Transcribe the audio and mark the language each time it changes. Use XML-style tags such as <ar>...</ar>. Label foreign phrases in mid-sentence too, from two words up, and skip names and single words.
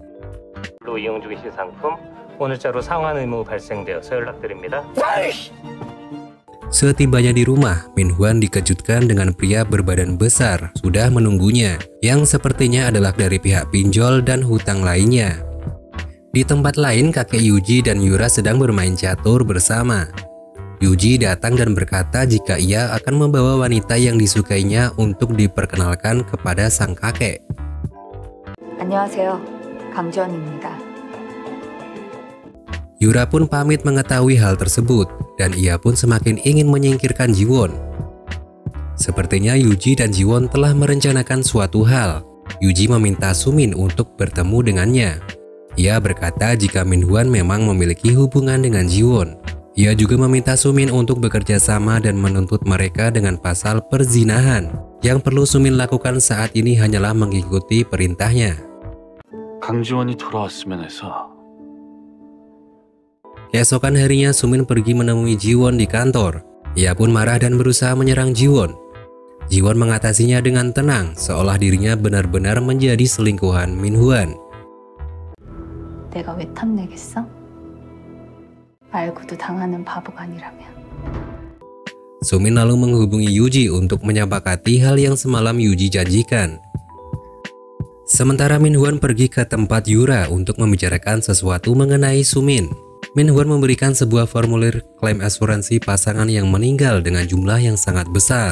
<id>Setibanya di rumah, Minhwan dikejutkan dengan pria berbadan besar sudah menunggunya, yang sepertinya adalah dari pihak pinjol dan hutang lainnya. Di tempat lain, kakek Yuji dan Yura sedang bermain catur bersama. Yuji datang dan berkata jika ia akan membawa wanita yang disukainya untuk diperkenalkan kepada sang kakek.</id> <ko>안녕하세요. 강지원입니다.</ko> <id>Yura pun pamit mengetahui hal tersebut, dan ia pun semakin ingin menyingkirkan Jiwon. Sepertinya Yuji dan Jiwon telah merencanakan suatu hal. Yuji meminta Sumin untuk bertemu dengannya. Ia berkata jika Minhwan memang memiliki hubungan dengan Jiwon. Ia juga meminta Sumin untuk bekerja sama dan menuntut mereka dengan pasal perzinahan. Yang perlu Sumin lakukan saat ini hanyalah mengikuti perintahnya.</id> <ko>강지원이 돌아왔으면 해서.</ko> <id>Keesokan harinya Sumin pergi menemui Jiwon di kantor. Ia pun marah dan berusaha menyerang Jiwon. Jiwon mengatasinya dengan tenang, seolah dirinya benar-benar menjadi selingkuhan Minhwan.</id> <ko>내가 왜 탐내겠어? 알고도 당하는 바보가 아니라면.</ko> <id>Sumin lalu menghubungi Yuji untuk menyepakati hal yang semalam Yuji janjikan. Sementara Minhwan pergi ke tempat Yura untuk membicarakan sesuatu mengenai Sumin. Minhwan memberikan sebuah formulir klaim asuransi pasangan yang meninggal dengan jumlah yang sangat besar.</id>